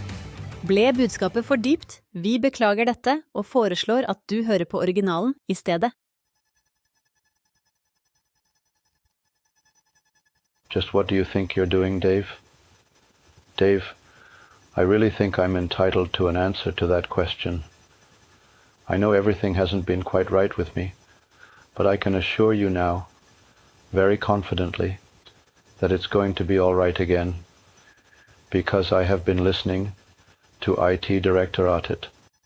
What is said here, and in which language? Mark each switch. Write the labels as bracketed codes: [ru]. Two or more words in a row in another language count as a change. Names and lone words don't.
[no] Ble budskapet for dypt? Vi beklager dette og foreslår at du hører på originalen I stedet. [en] Just what do you think you're doing, Dave? Dave, I really think I'm entitled to an answer to that question. I know everything hasn't been quite right with me, but I can assure you now, very confidently, that it's going to be all right again, because I have been listening to IT-Direktoratet.